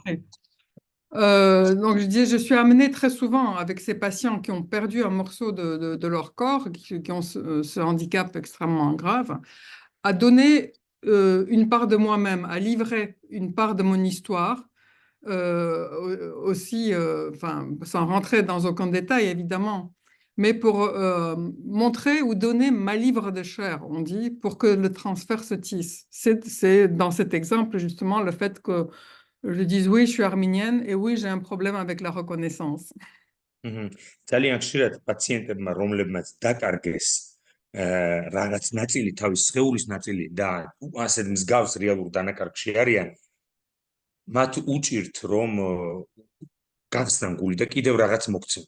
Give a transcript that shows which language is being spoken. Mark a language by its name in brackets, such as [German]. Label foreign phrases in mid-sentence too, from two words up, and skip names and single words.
[French] donc je dis, je suis amenée très souvent avec ces patients qui ont perdu un morceau de leur corps, qui ont ce handicap extrêmement grave, à donner une part de moi-même, à livrer une part de mon histoire, aussi, enfin, sans rentrer dans aucun détail évidemment, mais pour montrer ou donner ma livre de chair, on dit, pour que le transfert se tisse. C'est dans cet exemple justement le fait que je dise oui, je suis arménienne et oui, j'ai un problème avec la reconnaissance. [Georgian] ძალიან ხშირად პაციენტებმა, რომლებმაც დაკარგეს რაღაც ნაწილი, თავის სხეულის ნაწილი და ასეთ მსგავს რეალურ დანაკარგში არიან, მათ უჭირთ რომ გახსნან გული და კიდევ რაღაც მოგცემ.